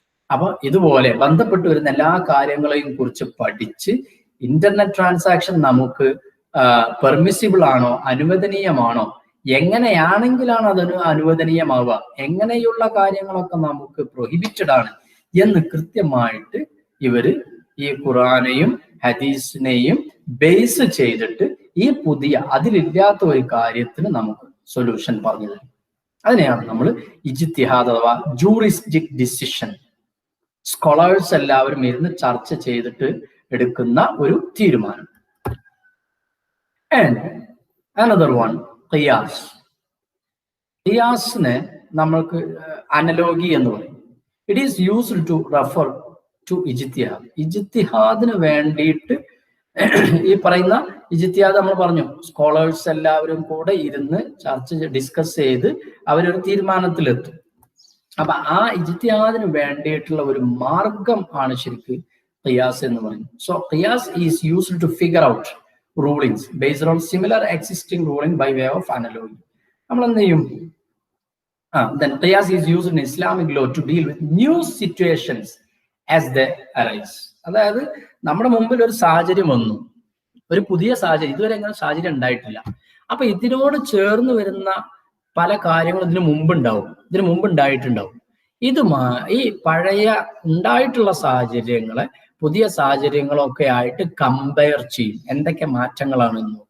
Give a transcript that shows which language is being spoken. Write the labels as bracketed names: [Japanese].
[Malayalam] അപ്പൊ ഇതുപോലെ ബന്ധപ്പെട്ട് വരുന്ന എല്ലാ കാര്യങ്ങളെയും കുറിച്ച് പഠിച്ച് ഇന്റർനെറ്റ് ട്രാൻസാക്ഷൻ നമുക്ക് പെർമിസിബിൾ ആണോ, അനുവദനീയമാണോ, എങ്ങനെയാണെങ്കിലാണ് അതിന് അനുവദനീയമാവുക, എങ്ങനെയുള്ള കാര്യങ്ങളൊക്കെ നമുക്ക് പ്രൊഹിബിറ്റഡ് ആണ് എന്ന് കൃത്യമായിട്ട് ഇവര് ഈ ഖുറാനെയും ഹദീസിനെയും ബേസ് ചെയ്തിട്ട് ഈ പുതിയ അതിലില്ലാത്ത ഒരു കാര്യത്തിന് നമുക്ക് സൊല്യൂഷൻ പറഞ്ഞു തരും. അതിനെയാണ് നമ്മൾ ഇജ്തിഹാദ് അഥവാ ജൂറിസ്റ്റിക് ഡിസിഷൻ. സ്കോളേഴ്സ് എല്ലാവരും ഇരുന്ന് ചർച്ച ചെയ്തിട്ട് എടുക്കുന്ന ഒരു തീരുമാനം. [English] And another one, ഖിയാസ്. [Malayalam] ഖിയാസിനെ നമ്മൾക്ക് അനലോഗി എന്ന് പറയും. [English] It is used to refer to ഇജ്തിഹാദ്. [Malayalam] ഇജ്തിഹാദിന് വേണ്ടിയിട്ട് ഈ പറയുന്ന ഇജ്തിഹാദ് നമ്മൾ പറഞ്ഞു, സ്കോളേഴ്സ് എല്ലാവരും കൂടെ ഇരുന്ന് ഡിസ്കസ് ചെയ്ത് അവരൊരു തീരുമാനത്തിലെത്തും. അപ്പൊ ആ ഇജ്തിഹാദിന് വേണ്ടിയിട്ടുള്ള ഒരു മാർഗം ആണ് ശരിക്ക് ഖിയാസ് എന്ന് പറയുന്നത്. [English] So ഖിയാസ് is used to figure out rulings based on similar existing ruling by way of analogy. [Malayalam] നമ്മൾ എന്ത് ചെയ്യും? [English] Then qiyas is used in Islamic law to deal with new situations as they arise. [Malayalam] അതായത് നമ്മുടെ മുമ്പിൽ ഒരു സാഹചര്യം വന്നു, ഒരു പുതിയ സാഹചര്യം, ഇതുവരെ അങ്ങനെ സാഹചര്യം ഉണ്ടായിട്ടില്ല. അപ്പൊ ഇതിനോട് ചേർന്ന് വരുന്ന പല കാര്യങ്ങളും ഇതിനു മുമ്പ് ഉണ്ടായിട്ടുണ്ടാവും. ഈ പഴയ ഉണ്ടായിട്ടുള്ള സാഹചര്യങ്ങളെ പുതിയ സാഹചര്യങ്ങളൊക്കെ ആയിട്ട് കമ്പയർ ചെയ്യും, എന്തൊക്കെ മാറ്റങ്ങളാണെന്ന്.